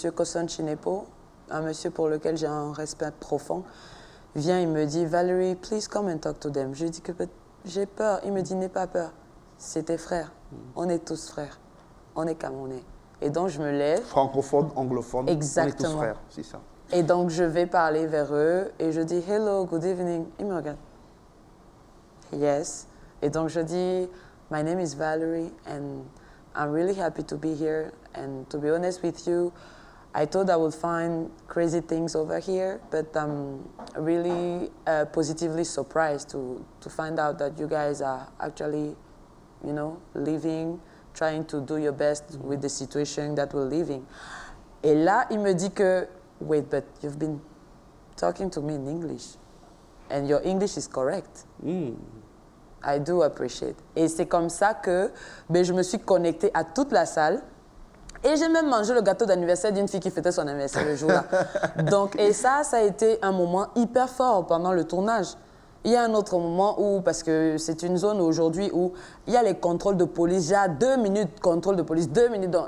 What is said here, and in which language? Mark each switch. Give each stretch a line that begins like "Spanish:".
French: Koson Chinepo, un monsieur pour lequel j'ai un respect profond, vient, il me dit, Valerie,
English: please come and talk to them.
French: Je lui dis que j'ai peur. Il me dit, n'aie pas peur. C'est tes frères. On est tous frères. On est Camerounais. Et donc, je me lève. Francophone, anglophone, exactement. on est tous frères, c'est ça. Et donc, je vais parler vers eux et je dis,
English: hello, good evening.
French: Ils me regardent. Yes. Et donc, je dis,
English: my name is Valerie and I'm really happy to be here. And to be honest with you, I thought I would find crazy things over here, but I'm really positively surprised to find out that you guys are actually, you know, living, trying to do your best with the situation that we're living.
French: Et là, il me dit que,
English: wait, but you've been talking to me in English, and your English is correct. I do appreciate.
French: Et c'est comme ça que je me suis connectée à toute la salle. Et j'ai même mangé le gâteau d'anniversaire d'une fille qui fêtait son anniversaire le jour-là. Donc, et ça a été un moment hyper fort pendant le tournage. Il y a un autre moment où, parce que c'est une zone aujourd'hui où il y a les contrôles de police, il y a 2 minutes contrôle de police, 2 minutes.